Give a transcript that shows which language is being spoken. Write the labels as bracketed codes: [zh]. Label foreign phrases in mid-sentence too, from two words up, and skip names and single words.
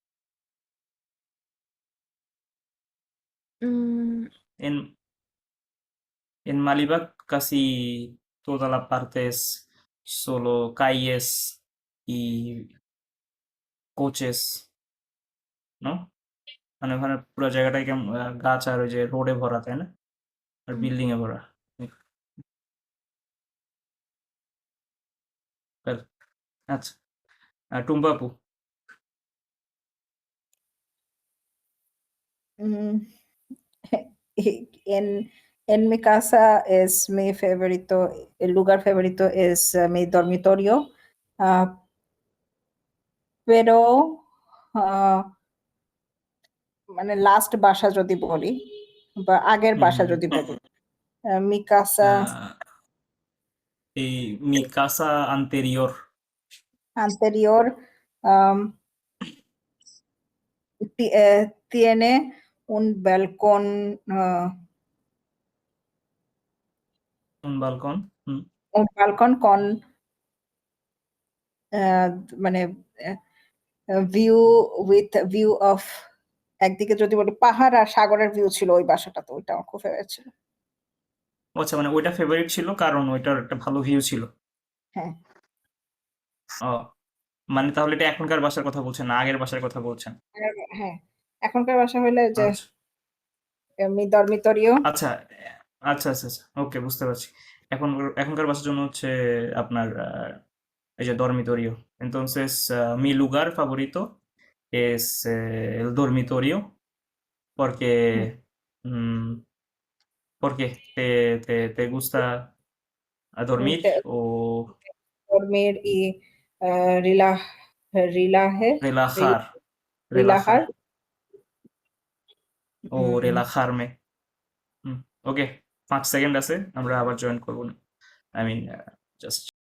[es] Mm, En, en Malibak casi toda la parte es solo calles y coches, ¿no? [bn] মানে ওখানে পুরো জায়গাটাই কেমন গাছ আর ওই যে রোডে ভরা, তাই না? আর mm. বিল্ডিং এ ভরা। Well, আচ্ছা। টুম্পা আপু। [es] Mm, en mi casa es mi favorito, el lugar favorito es mi dormitorio, ah, pero ah, [bn] মানে লাস্ট বাসা যদি বলি বা আগের হুম বাসা হুম যদি বলি, [es] mi casa এই mi casa anterior. anterior um, tiene un balcón, Un balcón. un balcón con [bn] মানে [en] view with view of, [bn] একদিকে যদি বলি পাহাড় আর সাগরের ভিউ ছিল ওই বাসাটা, তো ওইটা আমার খুব ফেভারিট ছিল। আচ্ছা, মানে ওইটা ফেভারিট ছিল কারণ ওইটার একটা ভালো ভিউ ছিল। হ্যাঁ ও, মানে তাহলে এটা এখনকার বাসার কথা বলছেন না আগের বাসার কথা বলছেন? হ্যাঁ, এখনকার বাসা হলে যে আচ্ছা [es] mi dormitorio, [bn] আচ্ছা আচ্ছা আচ্ছা আচ্ছা, ওকে, বুঝতে পারছি। এখনকার বাসার জন্য হচ্ছে আপনার এই যে dormitorio. [es] Entonces, mi lugar favorito es el dormitorio porque mm, ¿por qué? ¿Te gusta a dormir o dormir y relaje, relajar? relajar. Relajar o relajarme. [bn] ওকে, 5 সেকেন্ড আছে, আমরা আবার জয়েন করবো। [en] I mean just